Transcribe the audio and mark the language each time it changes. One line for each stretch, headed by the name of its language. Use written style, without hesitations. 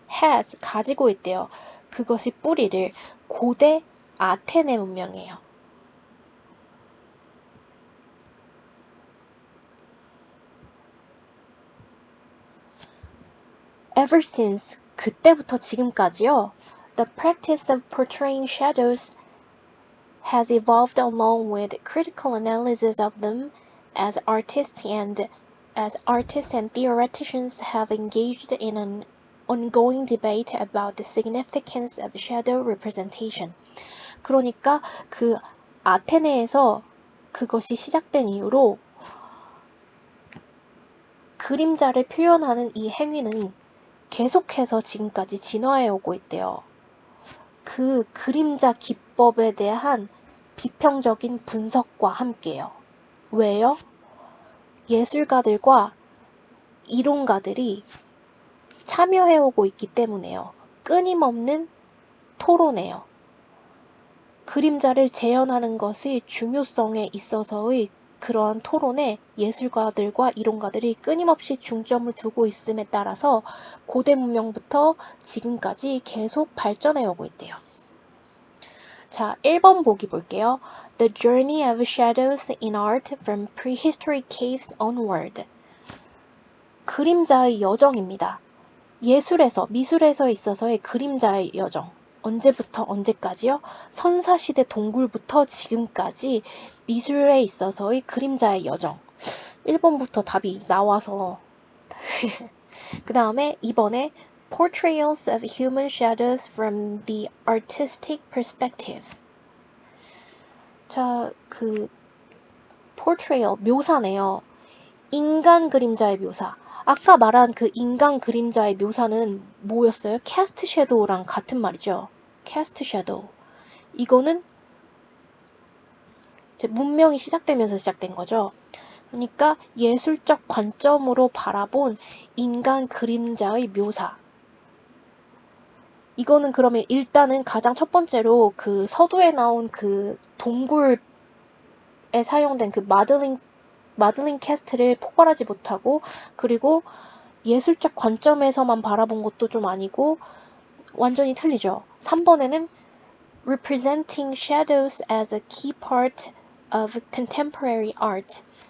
English: has
Korean: 가지고 있대요. 그것이 뿌리를 고대 아테네 문명이에요.
English: Ever since
Korean: 그때부터 지금까지요.
English: The practice of portraying shadows has evolved along with critical analysis of them as artists and theoreticians have engaged in an ongoing debate about the significance of shadow representation.
Korean: 그러니까 그 아테네에서 그것이 시작된 이후로 그림자를 표현하는 이 행위는 계속해서 지금까지 진화해 오고 있대요. 그 그림자 기법에 대한 비평적인 분석과 함께요. 왜요? 예술가들과 이론가들이 참여해오고 있기 때문에요. 끊임없는 토론이에요. 그림자를 재현하는 것의 중요성에 있어서의 그러한 토론에 예술가들과 이론가들이 끊임없이 중점을 두고 있음에 따라서 고대 문명부터 지금까지 계속 발전해오고 있대요. 자, 1번 보기 볼게요.
English: The Journey of Shadows in Art from Prehistoric Caves Onward.
Korean: 그림자의 여정입니다. 미술에서 있어서의 그림자의 여정. 언제부터 언제까지요? 선사시대 동굴부터 지금까지 미술에 있어서의 그림자의 여정. 1번부터 답이 나와서 그 다음에 2번에
English: Portrayals of Human Shadows from the Artistic Perspective.
Korean: 자, portrayal, 묘사네요. 인간 그림자의 묘사. 아까 말한 그 인간 그림자의 묘사는 뭐였어요? cast shadow랑 같은 말이죠. cast shadow. 이거는 이제 문명이 시작되면서 시작된 거죠. 그러니까 예술적 관점으로 바라본 인간 그림자의 묘사. 이거는 그러면 일단은 가장 첫 번째로 그 서두에 나온 그 동굴에 사용된 그 마들린 캐스트를 폭발하지 못하고, 그리고 예술적 관점에서만 바라본 것도 좀 아니고 완전히 틀리죠. 3번에는
English: representing shadows as a key part of contemporary art.